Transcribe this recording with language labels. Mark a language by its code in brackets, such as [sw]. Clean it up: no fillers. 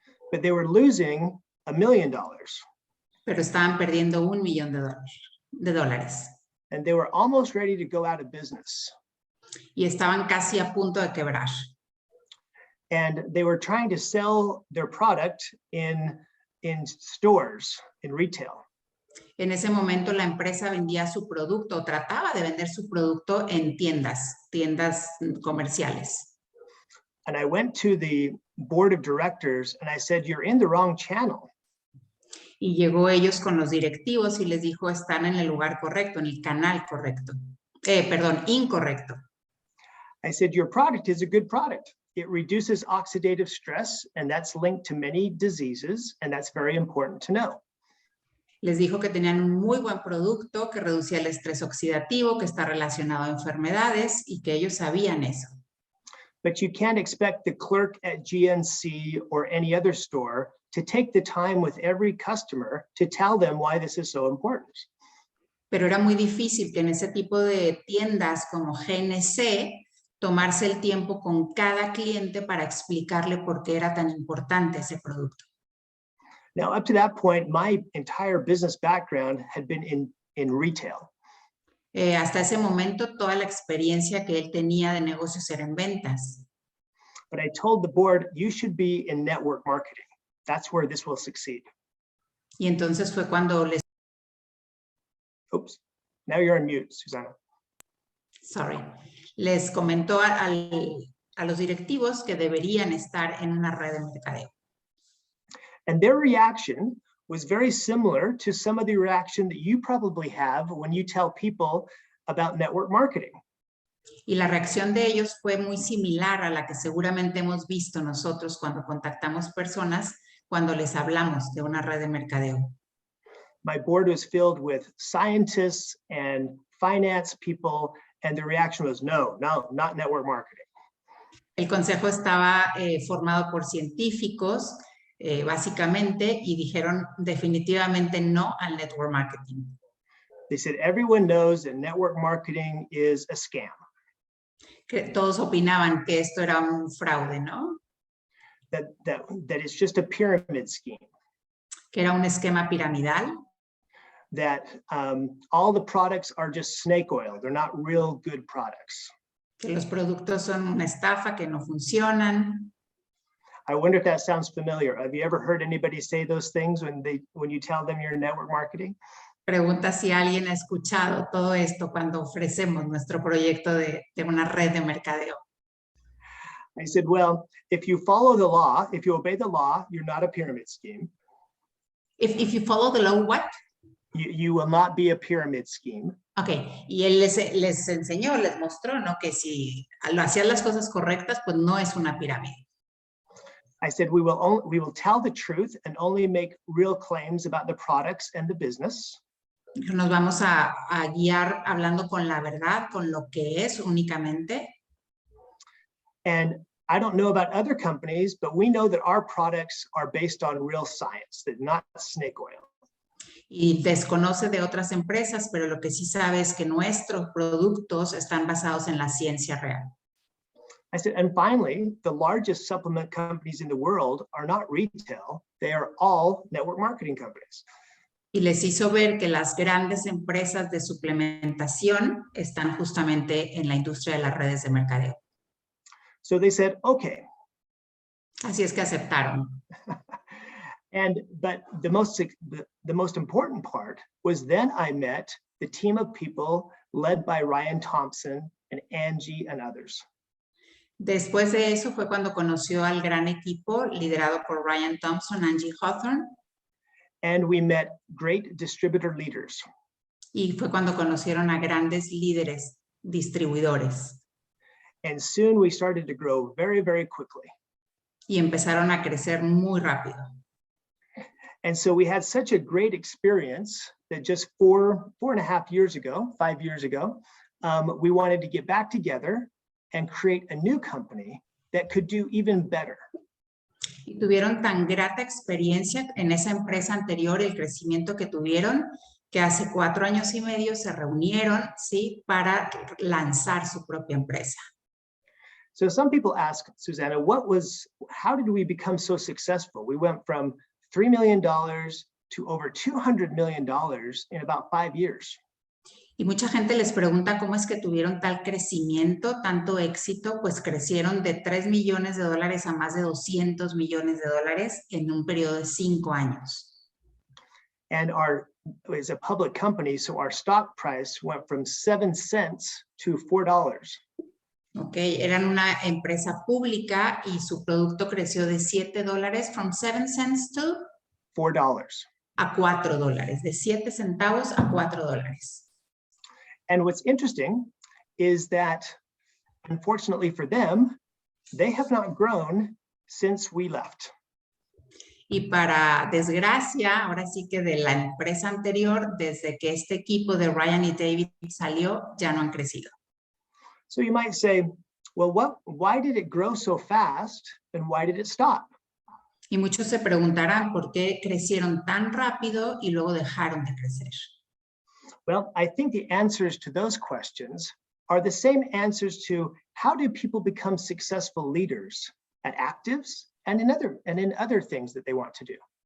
[en] But they were losing $1 million. [es] Pero estaban perdiendo $1 millón de dólares. [en] And they were almost ready to go out of business. [es] Y estaban casi a punto de quebrar. [en] And they were trying to sell their product in stores, in retail. [es] En ese momento la empresa vendía su producto, trataba de vender su producto en tiendas comerciales. [en] And I went to the board of directors and I said, you're in the wrong channel. [es] Y llegó ellos con los directivos y les dijo, están en el lugar correcto, en el canal correcto. Incorrecto. [en] I said, your product is a good product. It reduces oxidative stress, and that's linked to many diseases, and that's very important to know. [es] Les dijo que tenían un muy buen producto, que reducía el estrés oxidativo, que está relacionado a enfermedades y que ellos sabían eso. [en] But you can't expect the clerk at GNC or any other store to take the time with every customer to tell them why this is so important. [es] Pero era muy difícil que en ese tipo de tiendas como GNC tomarse el tiempo con cada cliente para explicarle por qué era tan importante ese producto. [en] Now, up to that point, my entire business background had been in retail. [es] Hasta ese momento, toda la experiencia que él tenía de negocios era en ventas. [en] But I told the board, you should be in network marketing. That's where this will succeed. [es] Y entonces fue cuando les... [en] Oops, now you're on mute, Susana. Sorry. [es] Les comentó a los directivos que deberían estar en una red de mercadeo. [en] And their reaction was very similar to some of the reaction that you probably have when you tell people about network marketing. [es] Y la reacción de ellos fue muy similar a la que seguramente hemos visto nosotros cuando contactamos personas, cuando les hablamos de una red de mercadeo. [en] My board was filled with scientists and finance people, and the reaction was no, not network marketing. [es] El consejo estaba formado por científicos, básicamente, y dijeron definitivamente no al network marketing. [en] They said everyone knows that network marketing is a scam. [es] Que todos opinaban que esto era un fraude, ¿no? [en] That it's just a pyramid scheme. [es] Que era un esquema piramidal. [en] That all the products are just snake oil. They're not real good products. [es] Que los productos son una estafa, que no funcionan. [en] I wonder if that sounds familiar. Have you ever heard anybody say those things when you tell them you're in network marketing? [es] Pregunta si alguien ha escuchado todo esto cuando ofrecemos nuestro proyecto de una red de mercadeo. [en] I said, well, if you follow the law, if you obey the law, you're not a pyramid scheme. If you follow the law, what? You will not be a pyramid scheme. [es] Okay, y él les enseñó, les mostró, ¿no? Que si lo hacían las cosas correctas, pues no es una pirámide. [en] I said, we will tell the truth and only make real claims about the products and the business. [es] Nos vamos a guiar hablando con la verdad, con lo que es únicamente. [en] And I don't know about other companies, but we know that our products are based on real science, that not snake oil. [es] Y desconoce de otras empresas, pero lo que sí sabe es que nuestros productos están basados en la ciencia real. [en] I said, and finally, the largest supplement companies in the world are not retail. They are all network marketing companies. [es] Y les hizo ver que las grandes empresas de suplementación están justamente en la industria de las redes de mercadeo. [en] So they said, okay. [es] Así es que aceptaron. [en] But the most important part was then I met the team of people led by Ryan Thompson and Angie and others. [es] Después de eso fue cuando conoció al gran equipo liderado por Ryan Thompson, Angie Hawthorne. [en] And we met great distributor leaders. [es] Y fue cuando conocieron a grandes líderes, distribuidores. [en] And soon we started to grow very, very quickly. [es] Y empezaron a crecer muy rápido. [en] And so we had such a great experience that just 4.5 years ago, 5 years ago, we wanted to get back together and create a new company that could do even better. [es] Y tuvieron tan grata experiencia en esa empresa anterior, el crecimiento que tuvieron, que hace 4 años y medio se reunieron, ¿sí?, para lanzar su propia empresa. [en] So some people ask, Susana, how did we become so successful? We went from $3 million to over $200 million in about 5 years. [es] Y mucha gente les pregunta cómo es que tuvieron tal crecimiento, tanto éxito, pues crecieron de $3 millones a más de $200 millones en un periodo de 5 años. [en] And it's a public company, so our stock price went from 7 cents to $4. [es] Okay, eran una empresa pública y su producto creció de $7, [en] from 7 cents to $4. [es] A $4, de 7 centavos a $4. [en] And what's interesting is that, unfortunately for them, they have not grown since we left. [es] Y para desgracia, ahora sí que de la empresa anterior, desde que este equipo de Ryan y David salió, ya no han crecido. [en] So you might say, well, why did it grow so fast and why did it stop? [es] Y muchos se preguntarán por qué crecieron tan rápido y luego dejaron de crecer. [en] Well, I think the answers to those questions are the same answers to how do people become successful leaders at Activz and in other things that they want to do.